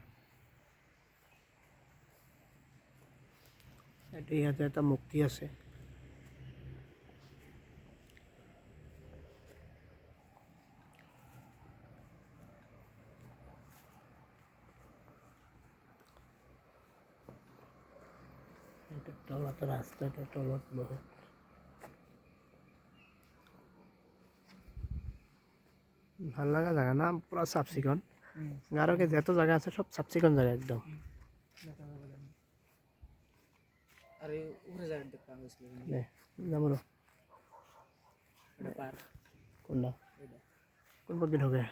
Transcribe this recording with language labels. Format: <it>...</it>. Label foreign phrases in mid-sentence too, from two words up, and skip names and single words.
<as>এটা ইয়াতে একটা মুক্তি আছে এটা তলত রাস্তাটা তলত বহুত ভাল লাগা জায়গা না পুরা সাফ চিকন গারোকে যত জায়গা আছে সব সাফ চিকন জায়গা একদম</as> <bn>আরে উপরে যাই দেখতে হইছিল নে যাবো এটা পার কোনটা কোন পথ দিয়ে ঢোকে</bn>